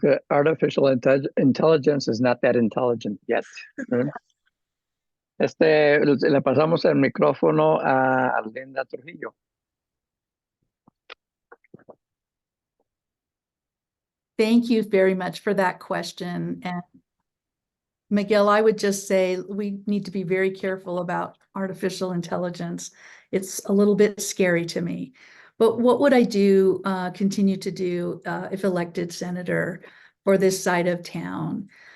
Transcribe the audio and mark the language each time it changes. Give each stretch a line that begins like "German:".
English: Artificial intelligence is not that intelligent yet.
Spanish: Le pasamos el micrófono a Linda Trujillo.
English: Thank you very much for that question. And Miguel, I would just say we need to be very careful about artificial intelligence. It's a little bit scary to me. But what would I do, continue to do if elected senator for this side of town?